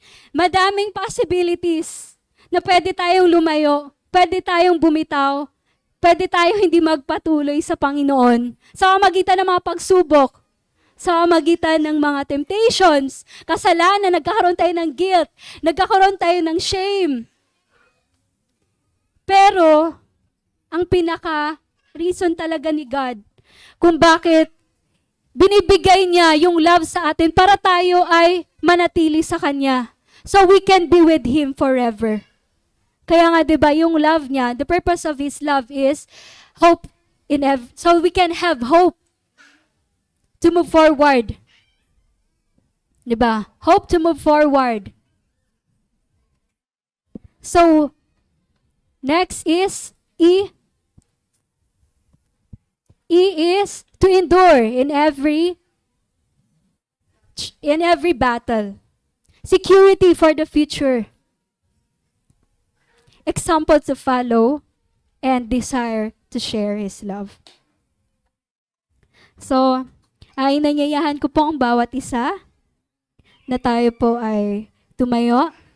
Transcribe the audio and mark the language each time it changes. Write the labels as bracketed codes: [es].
[tl] Madaming possibilities na pwede tayong lumayo, pwede tayong bumitaw, pwede tayong hindi magpatuloy sa Panginoon sa pamamagitan ng mga pagsubok, sa pamamagitan ng mga temptations, kasalanan, nagkakaroon tayo ng guilt, nagkakaroon tayo ng shame. Pero, ang pinaka-reason talaga ni God kung bakit binibigay niya yung love sa atin para tayo ay manatili sa Kanya. [en] So we can be with Him forever. [tl] Kaya nga 'di ba yung love niya, [en] the purpose of His love is hope so we can have hope to move forward. [tl] 'Di ba? [en] Hope to move forward. So next is E. E is to endure in every battle. Security for the future. Example to follow and desire to share His love. [tl] So, ay nanyayahan ko po ang bawat isa na tayo po ay tumayo.